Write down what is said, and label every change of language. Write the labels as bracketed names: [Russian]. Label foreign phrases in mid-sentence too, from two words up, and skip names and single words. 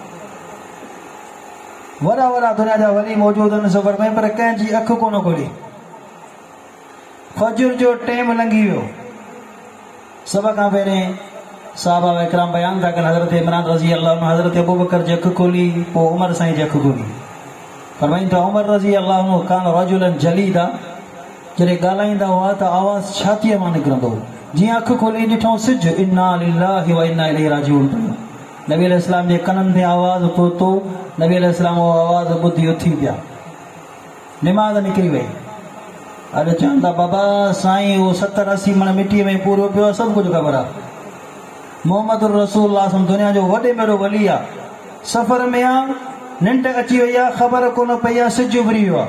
[Sindhi] वॾा वॾा दुनिया जा वली मौजूदु आहिनि सफ़र में, पर कंहिंजी अखि कोन खोली। फजर जो टाइम लंघी वियो। सभ खां पहिरें साहबा इकराम बयान था कनि, हज़रत इमरान [Arabic] رضي الله عنه [Sindhi] हज़रत अबू बकर जी अखि खोली, पोइ उमर साईं जी अखि खोली। फरमाइनि था [Arabic] उमर رضي الله عنه كان رجلا جليدا, [Sindhi] जॾहिं ॻाल्हाईंदा हुआ त आवाज़ छातीअ मां निकिरंदो हो। जीअं अखि खोली ॾिठो सिज, [Arabic] إنا لله وإنا إليه راجعون. [Sindhi] नबी अलैहिस्सलाम जे कननि ते आवाज़ पहुतो, नबी अलैहिस्सलाम उहा आवाज़ ॿुधी उथी पिया, निमाज़ निकिरी वई। अॼु चवनि था बाबा साईं उहो 70-80 मण मिटीअ में पूरो पियो आहे, सभु कुझु ख़बर आहे। मोहम्मद रसूलुल्लाह दुनिया जो वॾे में वॾो वली आहे, सफ़र में आहे, निंड अची वई आहे, ख़बर कोन पई आहे, सिजु उभरी वियो आहे।